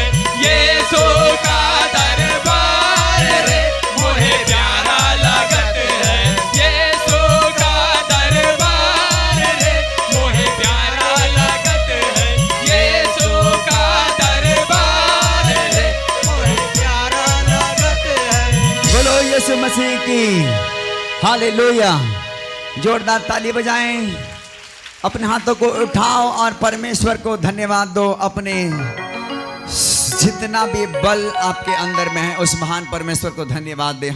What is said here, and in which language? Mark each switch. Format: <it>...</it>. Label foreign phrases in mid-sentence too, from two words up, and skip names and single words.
<hi>यीशु का दरबार रे मोहे प्यारा लगत है। यीशु का दरबार रे मोहे प्यारा लगत है। यीशु का दरबार रे मोहे प्यारा लगत है। बोलो यीशु मसीह की। हालेलुया। जोरदार ताली बजाएं, अपने हाथों को उठाओ और परमेश्वर को धन्यवाद दो। अपने जितना भी बल आपके अंदर में है उस महान परमेश्वर को धन्यवाद दे।</hi>